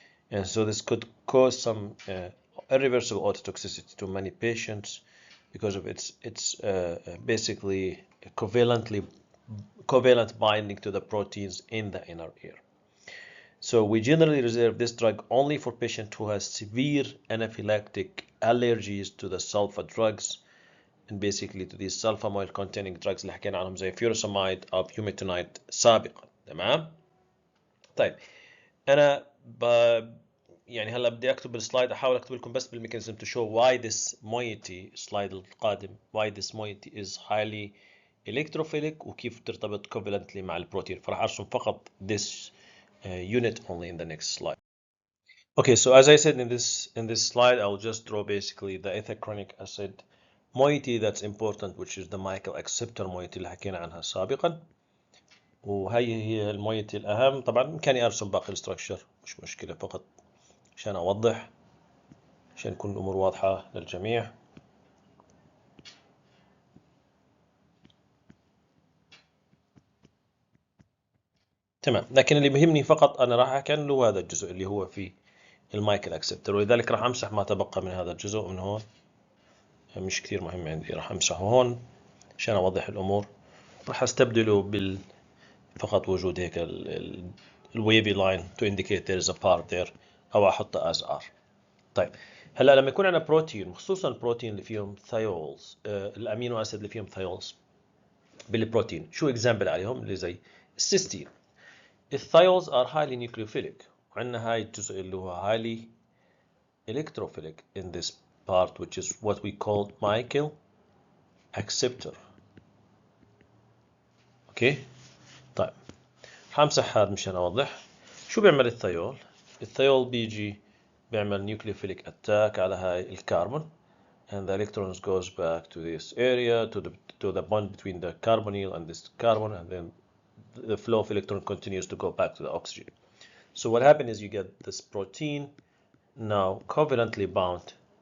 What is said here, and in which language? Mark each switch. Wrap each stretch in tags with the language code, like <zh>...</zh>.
<en>And so this could cause some irreversible ototoxicity to many patients because of its basically covalent binding to the proteins in the inner ear. So we generally reserve this drug only for patients who have severe anaphylactic allergies to the sulfa drugs, and basically to these sulfamoil containing drugs</en> <ar>اللي حكينا عنهم زي</ar> <en>furosemide أو bumetanide سابقا.</en> <ar>تمام؟ طيب أنا يعني هلا بدي أكتب السلايد، أحاول أكتب لكم بس بالميكانيزم</ar> <en>to show why this moiety</en> <ar>السلايد القادم</ar> <en>why this moiety is highly electrophilic</en> <ar>وكيف ترتبط covalently مع البروتين. فراح أرسم فقط</ar> <en>this unit only in the next slide. Okay, so as I said in this slide, I'll just draw basically the ethacronic acid moiety that's important, which is the Michael acceptor moiety</en> <ar>اللي حكينا عنها سابقا. وهي هي المويتي الأهم. طبعا بإمكاني أرسم باقي الستركشر، مش مشكلة، فقط عشان أوضح، عشان تكون الأمور واضحة للجميع. تمام، لكن اللي بيهمني فقط أنا راح أحكي عنه هذا الجزء اللي هو في المايكل أكسبتر، ولذلك راح أمسح ما تبقى من هذا الجزء من هون، مش كثير مهم عندي، راح أمسحه هون عشان أوضح الأمور. راح أستبدله فقط وجود هيك الويفي لاين</ar> <en>to indicate there is a part there،</en> <ar>أو أحطه as R. طيب هلا لما يكون عندنا بروتين، خصوصا البروتين اللي فيهم ثايولز، الامينو اسيد اللي فيهم ثايولز بالبروتين، شو اكزامبل عليهم؟ اللي زي السيستين. الثايولز</ar> <en>are highly nucleophilic،</en> <ar>وعندنا هاي الجزء اللي هو</ar> <en>highly electrophilic in this part which is what we call Michael acceptor.</en> <ar>اوكي طيب همسح هذا مشان اوضح شو بيعمل الثايول. الثايول بيجي بيعمل</ar> <en>nucleophilic attack على هاي الكربون، and the electrons goes back to this area to the bond between the carbonyl and this carbon, and then the flow of electron continues to go back to the oxygen. So what happens is you get this protein now covalently bound.</en>